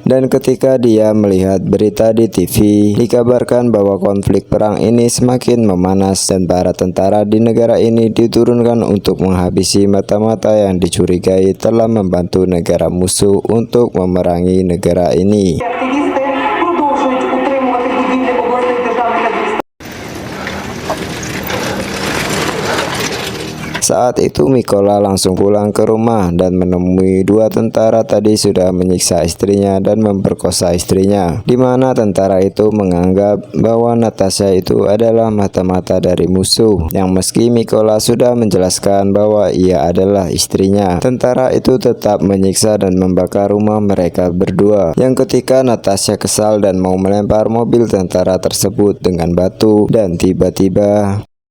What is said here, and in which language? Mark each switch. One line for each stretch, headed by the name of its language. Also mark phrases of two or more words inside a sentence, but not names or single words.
Indonesian: Dan ketika dia melihat berita di TV, dikabarkan bahwa konflik perang ini semakin memanas dan para tentara di negara ini diturunkan untuk menghabisi mata-mata yang dicurigai telah membantu negara musuh untuk memerangi negara ini.
Ukrainian: Активісти продовжують утримувати будівлі обласних державних адміністрацій.
Indonesian: Saat itu Mikola langsung pulang ke rumah dan menemui dua tentara tadi sudah menyiksa istrinya dan memperkosa istrinya, di mana tentara itu menganggap bahwa Natasha itu adalah mata-mata dari musuh, yang meski Mikola sudah menjelaskan bahwa ia adalah istrinya, tentara itu tetap menyiksa dan membakar rumah mereka berdua, yang ketika Natasha kesal dan mau melempar mobil tentara tersebut dengan batu, dan tiba-tiba